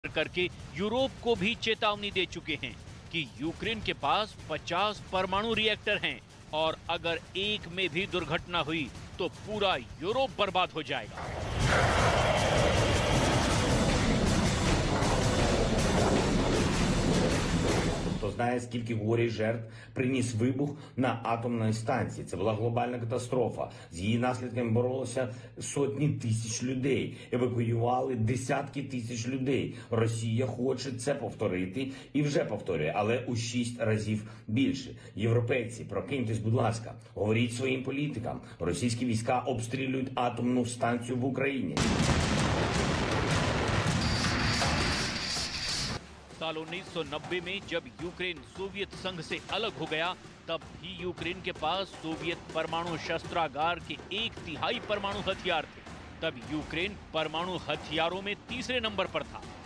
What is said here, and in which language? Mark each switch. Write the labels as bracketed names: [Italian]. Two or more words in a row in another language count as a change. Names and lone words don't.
[Hindi] करके यूरोप को भी चेतावनी दे चुके हैं कि यूक्रेन के पास 50 परमाणु रिएक्टर हैं और अगर एक में भी दुर्घटना हुई तो पूरा यूरोप बर्बाद हो जाएगा। [Ukrainian] Хто знає, скільки горя і жертв приніс вибух на атомній станції. Це була глобальна катастрофа. З її наслідками боролися сотні тисяч людей. Евакуювали десятки тисяч людей. Росія хоче це повторити і вже повторює, але у 6 разів більше. Європейці, прокиньтесь, будь ласка, говоріть своїм політикам. Російські війська обстрілюють атомну станцію в Україні. [Hindi] साल 1990 में जब यूक्रेन सोवियत संघ से अलग हो गया, तब भी यूक्रेन के पास सोवियत परमाणु शस्त्रागार के 1/3 परमाणु हथियार थे। तब यूक्रेन परमाणु हथियारों में तीसरे नंबर पर था।